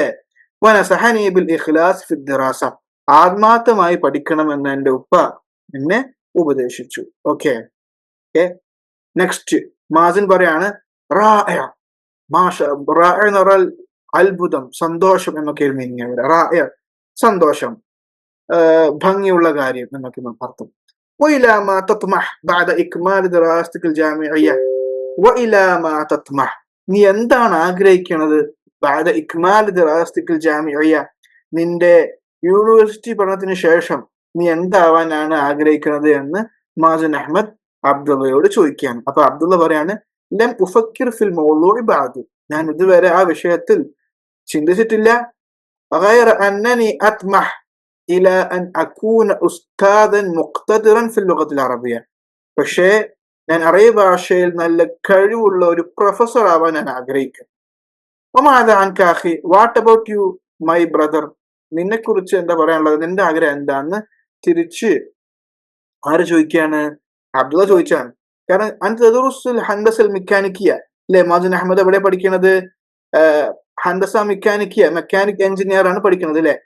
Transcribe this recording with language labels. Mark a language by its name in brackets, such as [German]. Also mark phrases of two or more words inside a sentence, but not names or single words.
[Arabic] ونصحني بالإخلاص في الدراسة, [Malayalam] ആത്മാർത്ഥമായി പഠിക്കണമെന്ന് എന്റെ ഉപ്പ എന്നെ ഉപദേശിച്ചു. ഓക്കെ. നെക്സ്റ്റ് മാസിൻ പറയാണ്, റാഇഅ, മാഷ, റാഇഅ എന്ന് പറഞ്ഞാൽ അത്ഭുതം, സന്തോഷം എന്നൊക്കെ മീനിങ്. റാഇഅ സന്തോഷം. ഭംഗിയുള്ള കാര്യം എന്നൊക്കെ നമുക്ക് അർത്ഥം. [Arabic] وإلى ما تطمح بعد إكمال دراستك الجامعية وإلى ما تطمح [Malayalam] നീ എന്താണ് ആഗ്രഹിക്കുന്നത് [Arabic] بعد إكمال دراستك الجامعية [Malayalam] നിന്റെ യൂണിവേഴ്സിറ്റി പഠനത്തിന് ശേഷം നീ എന്താവാനാണ് ആഗ്രഹിക്കുന്നത് എന്ന് മാസിൻ അഹമ്മദ് അബ്ദുള്ളയോട് ചോദിക്കുകയാണ്. അപ്പൊ അബ്ദുള്ള പറയാണ്, [Arabic] لم أفكر في الموضوع بعد, [Malayalam] ഞാൻ ഇതുവരെ ആ വിഷയത്തിൽ ചിന്തിച്ചിട്ടില്ല. [Arabic] غير أنني أطمح إلى أن أكون أستاذا مقتدرا في اللغة العربية. [Malayalam] പക്ഷേ ഞാൻ അറബി ഭാഷയിൽ നല്ല കഴിവുള്ള ഒരു പ്രൊഫസർ ആവാൻ ഞാൻ ആഗ്രഹിക്കുന്നു. [Arabic] وماذا عنك أخي? [English] What about you, my brother? [Malayalam] നിന്നെ കുറിച്ച് എന്താ പറയാനുള്ളത്, നിന്റെ ആഗ്രഹം എന്താന്ന് തിരിച്ച് ആര് ചോദിക്കുകയാണ്? അബ്ദുള്ള ചോദിച്ചാണ്. കാരണം [Arabic] أنت تدرس الهندسة الميكانيكية [Malayalam] അല്ലെ, മാസിൻ അഹമ്മദ് എവിടെ പഠിക്കുന്നത്? [Arabic] هندسة ميكانيكية, [English] mechanic engineer [Malayalam] ആണ് പഠിക്കുന്നത് അല്ലെ.